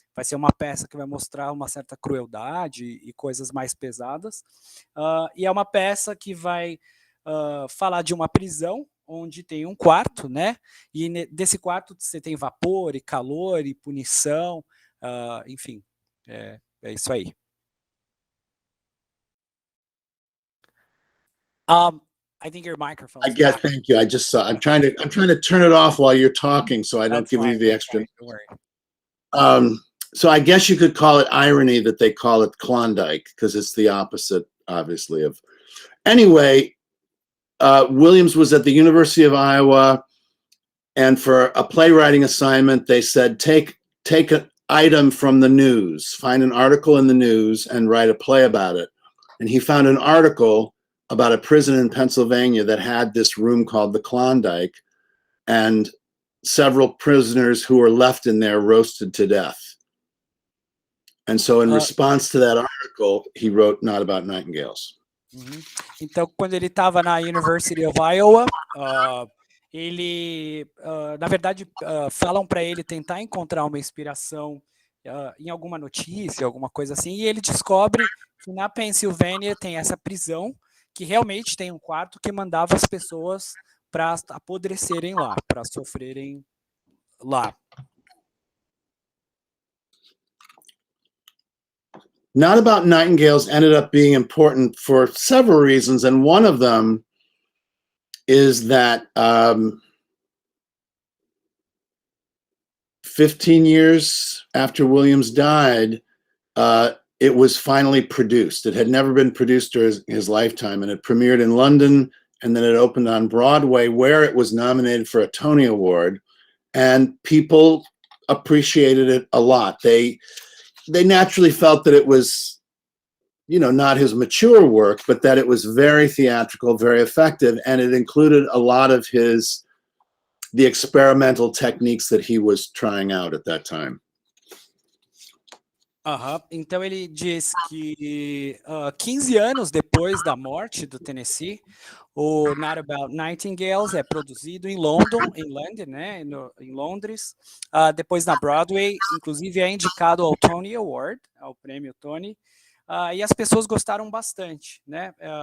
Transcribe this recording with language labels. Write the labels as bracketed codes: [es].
[pt] Vai ser uma peça que vai mostrar uma certa crueldade e coisas mais pesadas. E é uma peça que vai falar de uma prisão, onde tem um quarto, né? E desse quarto você tem vapor e calor e punição, enfim, é isso aí. [en] I think your microphone. I guess. Thank you. I just saw. I'm trying to turn it off while you're talking, so I don't give you the extra. Don't worry. So I guess you could call it irony that they call it Klondike, because it's the opposite, obviously. Of anyway, Williams was at the University of Iowa, and for a playwriting assignment, they said take an item from the news, find an article in the news, and write a play about it. And he found an article about a prison in Pennsylvania that had this room called the Klondike, and several prisoners who were left in there roasted to death. And so in response to that article, he wrote Not About Nightingales. [pt] Então, quando ele estava na University of Iowa, ele, na verdade, falam para ele tentar encontrar uma inspiração em alguma notícia, alguma coisa assim, e ele descobre que na Pensilvânia tem essa prisão, que realmente tem um quarto que mandava as pessoas para apodrecerem lá, para sofrerem lá. [en] Not About Nightingales ended up being important for several reasons, and one of them is that 15 years after Williams died, it was finally produced. It had never been produced during his lifetime, and it premiered in London, and then it opened on Broadway, where it was nominated for a Tony Award, and people appreciated it a lot. They naturally felt that it was, not his mature work, but that it was very theatrical, very effective, and it included a lot of the experimental techniques that he was trying out at that time. [pt] Então ele diz que 15 anos depois da morte do Tennessee, o Not About Nightingales é produzido em London, né, em Londres, depois na Broadway, inclusive é indicado ao Tony Award, ao prêmio Tony, e as pessoas gostaram bastante, né?